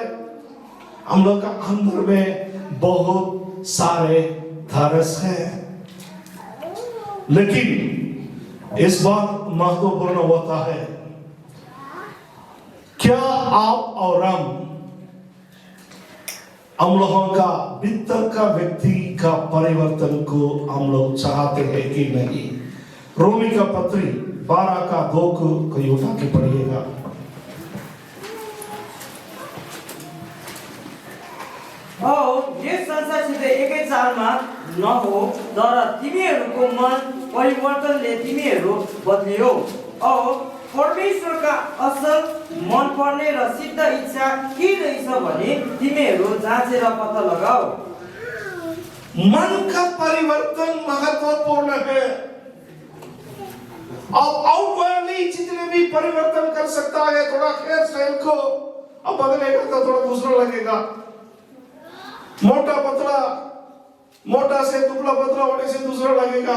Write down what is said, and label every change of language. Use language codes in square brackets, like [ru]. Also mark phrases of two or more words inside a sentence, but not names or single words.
[hi] हम लोग का अंदर में बहुत सारे धरस है, लेकिन इस बात महत्वपूर्ण होता है, क्या आप और हम लोगों का भीतर का व्यक्ति का परिवर्तन को हम लोग चाहते हैं कि नहीं? रोमी का पत्री 12 का 2 को कोई उठा के पढ़िएगा। [ne] यस संसारसित एकै चालमा नहो, तर तिमीहरूको मन परिवर्तनले तिमीहरू बदलियो। परमेश्वरका असल मन पर्ने र सिद्ध इच्छा के रहेछ भने तिमीहरू जाँचेर पत्ता लगाओ। [hi] मन का परिवर्तन महत्वपूर्ण है। अब आउटवर्डली जितने भी परिवर्तन कर सकता है, थोड़ा [en] hair style [hi] को अब बदलेगा तो थोड़ा दूसरा लगेगा। मोटा पतला, मोटा से दुबला पतला होने से दूसरा लगेगा।